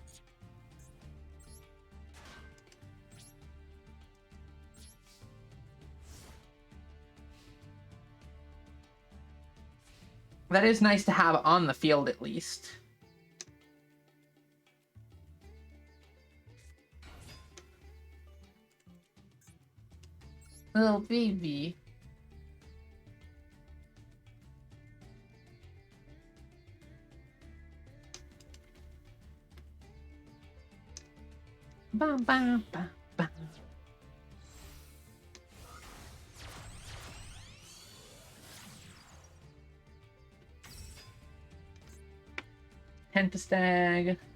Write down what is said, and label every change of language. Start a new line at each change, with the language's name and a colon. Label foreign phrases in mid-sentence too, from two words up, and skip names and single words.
English: That is nice to have on the field, at least. Little baby. Ba, ba, ba, ba. Pentastag.